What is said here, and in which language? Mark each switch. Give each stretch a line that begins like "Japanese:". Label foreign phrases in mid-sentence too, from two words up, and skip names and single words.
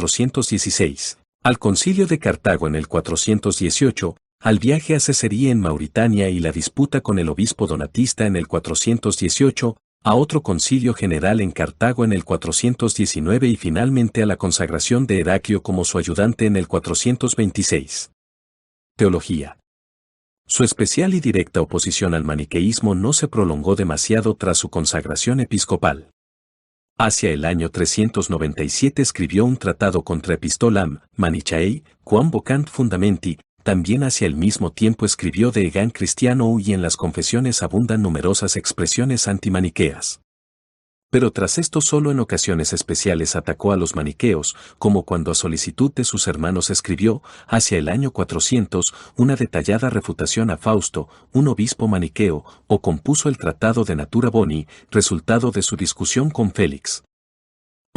Spanish: 416, al concilio de Cartago en el 418, al viaje a Cesarea en Mauritania y la disputa con el obispo donatista en el 418, a otro concilio general en Cartago en el 419 y finalmente a la consagración de Heraclio como su ayudante en el 426. Teología. Su especial y directa oposición al maniqueísmo no se prolongó demasiado tras su consagración episcopal. Hacia el año 397 escribió un tratado contra Epistolam Manichaei, quam vocant fundamenti. También hacia el mismo tiempo escribió De Egan Christiano y en las confesiones abundan numerosas expresiones antimaniqueas. Pero tras esto solo en ocasiones especiales atacó a los maniqueos, como cuando a solicitud de sus hermanos escribió, hacia el año 400, una detallada refutación a Fausto, un obispo maniqueo, o compuso el Tratado de Natura Boni, resultado de su discusión con Félix.